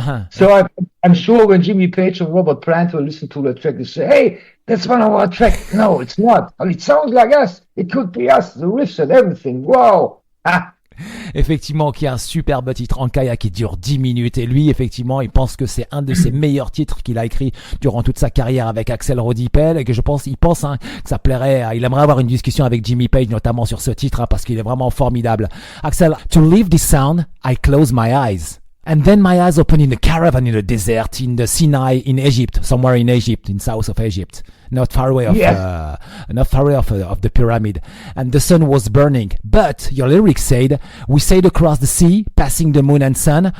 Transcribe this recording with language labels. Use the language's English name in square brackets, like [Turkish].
[English] So I'm sure when Jimmy Page and Robert Plant will listen to the track, they say, hey, that's one of our tracks. No, it's not. Well, it sounds like us. It could be us, the riffs and everything. Wow. [French] Effectivement, qui a un superbe titre Ankaya qui dure 10 minutes, et lui effectivement il pense que c'est un de ses meilleurs titres qu'il a écrit durant toute sa carrière avec Axel Rudi Pell, et que il pense que ça plairait, il aimerait avoir une discussion avec Jimmy Page notamment sur ce titre, parce qu'il est vraiment formidable. [English] Axel, to leave this sound, I close my eyes. And then my eyes open in a caravan in the desert, in the Sinai, in Egypt, somewhere in Egypt, in south of Egypt, not far away of the pyramid. And the sun was burning. But your lyrics said, we sailed across the sea, passing the moon and sun.